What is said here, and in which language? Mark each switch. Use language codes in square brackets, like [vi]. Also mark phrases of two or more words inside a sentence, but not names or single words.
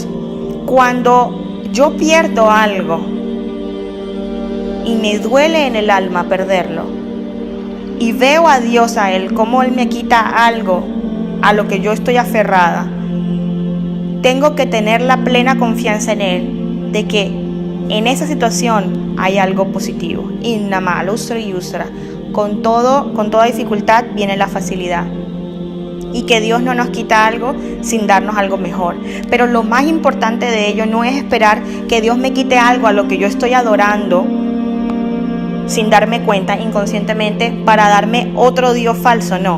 [es] Cuando yo pierdo algo y me duele en el alma perderlo, y veo a Dios, a Él, cómo Él me quita algo a lo que yo estoy aferrada, tengo que tener la plena confianza en Él de que en esa situación hay algo positivo. [ar] إن مع العسر يسرا. [es] Con toda dificultad viene la facilidad. Y que Dios no nos quita algo sin darnos algo mejor. Pero lo más importante de ello no es esperar que Dios me quite algo a lo que yo estoy adorando sin darme cuenta inconscientemente para darme otro Dios falso, no.